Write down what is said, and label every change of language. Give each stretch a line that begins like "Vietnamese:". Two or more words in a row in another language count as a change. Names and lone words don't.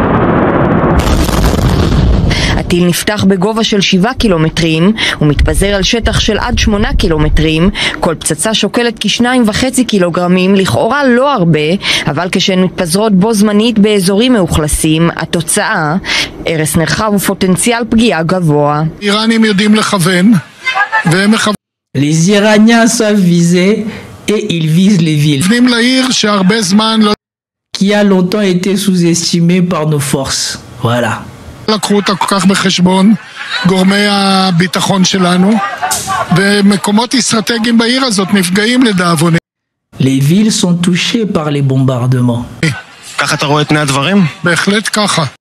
Hebrew: הטיל נפתח בגובה של 7 קילומטרים ומתפזר על שטח של עד 8 קילומטרים. כל פצצה שוקלת כ2.5 קילוגרמים, לכאורה לא הרבה, אבל כשהן מתפזרות בו זמנית באזורים מאוכלסים, התוצאה, הרס נרחב ופוטנציאל פגיעה גבוה. איראנים יודעים לכוון, והם מכוונים.
French: Les Iraniens savent viser et ils visent les villes.
Hebrew: מכוונים לעיר שהרבה זמן לא...
French: qui a longtemps été sous-estimé par nos forces. Voilà.
Hebrew: לקחו אותה כל כך בחשבון גורמי הביטחון שלנו, ומקומות אסטרטגיים בעיר הזאת נפגעים לדאבוני.
French: Les villes sont touchées par les bombardements.
Hebrew: ככה אתה רואה את פני הדברים? בהחלט ככה.